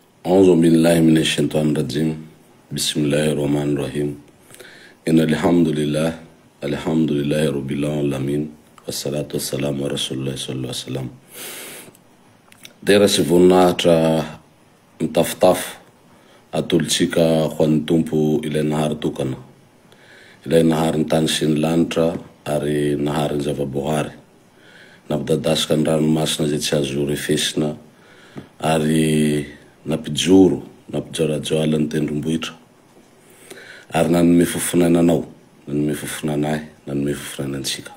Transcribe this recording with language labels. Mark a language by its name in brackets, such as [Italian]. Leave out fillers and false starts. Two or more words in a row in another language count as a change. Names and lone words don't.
[Arabic] أعوذ بالله من الشيطان الرجيم بسم الله الرحمن الرحيم إن الحمد لله رب العالمين والصلاة والسلام على رسول الله صلى الله عليه وسلم [Malagasy] Dera sy voninahitra mitafitafy atolotsika ho an'ny tompo ilay nahary tokana, ilay nahary ny tany sy ny lanitra ary nahary ny zavaboahary, nampidadasika ny ranomasina zay tsy azo refesina ary nampijoro nampijorajoala ny tendrombohitra ary nanome fofonananao, nanome fofonanahy, nanome fofonanantsika.